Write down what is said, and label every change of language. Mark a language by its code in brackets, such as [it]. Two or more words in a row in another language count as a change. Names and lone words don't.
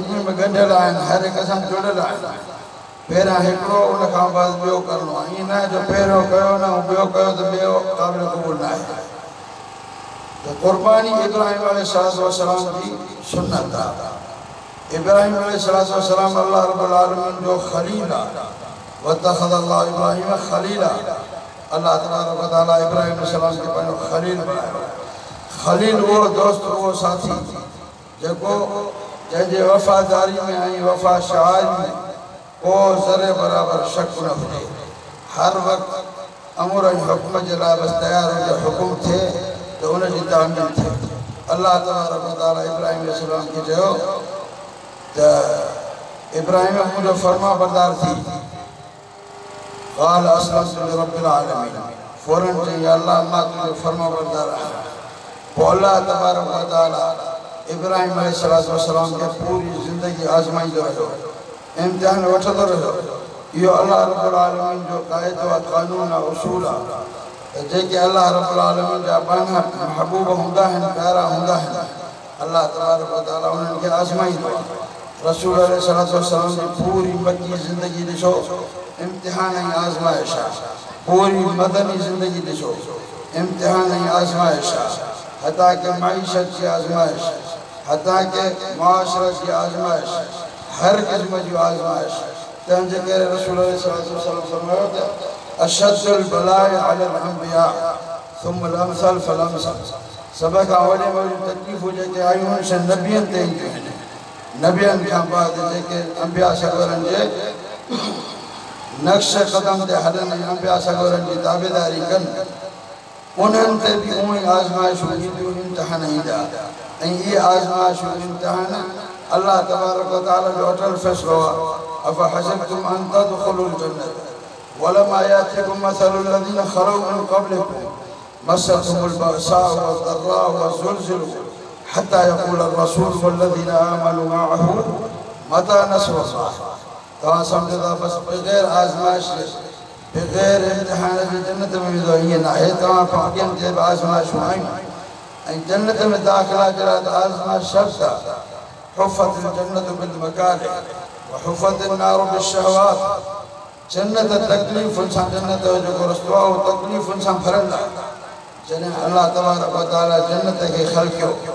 [sd] हिक में ॻंढियल आहिनि हर हिक सां जुड़ियल आहिनि पहिरियां हिकिड़ो उन खां बाद ॿियो करिणो आहे ईअं न आहे जो पहिरियों कयो न ॿियो कयो त ॿियो क़ाबिल क़बूल न आहे त क़ुर्बानी इब्राहिम अलैहिस्सलाम जी सुन्नत आहे इब्राहिम अलैहिस्सलाम [ar] الله رب العالمين [sd] जो खलील आहे [ar] واتخذ الله إبراهيم خليلا الله تبارك وتعالى [sd] इब्राहिम अलैहिस्सलाम खे पंहिंजो खलील बणायो खलील वो दोस्त वो साथी जेको जंहिंजे वफ़ादारी में ऐं वफ़ा शआर में को ज़रे बराबर शक न हुजे हर वक़्तु अमर ऐं हुक्म जे लाइ बसि तयारु हुजे हुकुम थिए त उनजी तामील थिए [ar] الله تبارك وتعالى [sd] इब्राहिम अलैहिस्सलाम खे चयो त इब्राहिम मुंहिंजो फर्मा बरदार थी [ar] قال أسلمت لرب العالمين [sd] फौरन चई अल्लाह मां तुंहिंजो फर्मा बरदार आहियां पोइ [ar] الله تبارك وتعالى [sd] इब्राहिम अलैहिस्सलाम खे पूरी ज़िंदगी आज़माईंदो रहियो इम्तिहान वठंदो रहियो इहो [ar] الله رب العالمين [sd] जो क़ाइदो आहे क़ानून आहे उसूल आहे त जेके [ar] الله رب العالمين [sd] जा पाण महबूब हूंदा आहिनि प्यारा हूंदा आहिनि [ar] الله تبارك و [sd] तआला उन्हनि खे आज़माईंदो आहे रसूल अलैहिस्सलाम जी पूरी मक्की ज़िंदगी ॾिसो इम्तिहान ऐं आज़माइश आहे पूरी मदनी ज़िंदगी ॾिसो इम्तिहान ऐं आज़माइश आहे [ur] حتیٰ کہ معیشت کی آزمائش حتیٰ کہ معاشرت کی آزمائش [sd] हर क़िस्म जी आज़माइश तंहिंजे करे रसूल सल्लल्लाहु फरमायो त [ar] أشد البلاء على الأنبياء ثم الأمثل فالأمثل [sd] सभ खां वॾे में वॾियूं तकलीफ़ूं जेके आयूं आहिनि से नबियनि ते ईंदियूं आहिनि नबियनि खां बाद जेके अंबिया सगोरनि जे नक्श क़दम ते हलनि ऐं अंबिया सगोरनि जी ताबेदारी कनि उन्हनि ते बि उहे आज़माइशूं ईंदियूं इम्तिहान ईंदा ऐं इहे आज़माइशूं इम्तिहान [ar] الله تبارك وتعالى [sd] जो अटल फ़ैसिलो आहे [ar] أفحسبتم أن تدخلوا الجنة ولما يأتكم مثل الذين خلوا من قبلكم مستهم البأساء والضراء وزلزلوا حتى يقول الرسول والذين آمنوا معه متى نصر الله [sd] तव्हां सम्झो था बसि बग़ैर आज़माइश बग़ैर इम्तिहान जे जन्नत में वेंदो ईअं न आहे तव्हां खां अॻियां जे बि आज़माइशूं आहियूं ऐं जन्नत में दाख़िला जे लाइ आज़माइश शर्त आहे [ar] حفت الجنة بالمكاره وحفت النار بالشهوات [sd] जन्नत तकलीफ़ुनि सां जन्नत जो जेको रस्तो आहे उहो तकलीफ़ुनि सां भरियलु आहे जॾहिं [ar] الله تبارك وتعالى [sd] जन्नत खे ख़लक़ियो